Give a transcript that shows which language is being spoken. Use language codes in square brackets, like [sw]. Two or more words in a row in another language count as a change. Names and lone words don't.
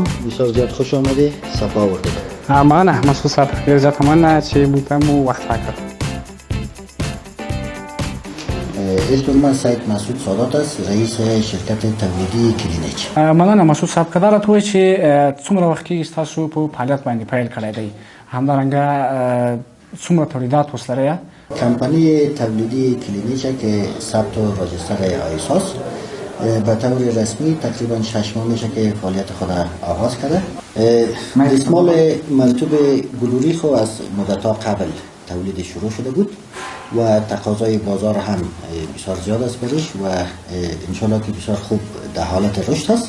[fa] بسیار زیاد خوش آمدید، صفا آوردید. [ps] مننه مسعود صاحب، ډېر زیات مننه چې موږ ته مو وخت راکړ. [fa] اسم من سید مسعود سادات است، رئیس شرکت تولیدی کلینیچ. [ps] مننه مسعود صاحب، که دا راته ووایئ چې څومره وخت کېږي ستاسو په فعالیت باندې پیل کړی دی، همدارنګه څومره تولیدات اوس لرئ؟ [fa] کمپانی تولیدی کلینیچ که ثبت و راجستر آیساس به طور رسمی تقریبا 6 ماه میشه که فعالیت خود آغاز کرده. دستمال مرطوب بلوری خو از مدت‌ها قبل تولید شروع شده بود و تقاضای بازار هم بسیار زیاد است برش و انشالله که بسیار خوب در حالت رشد است.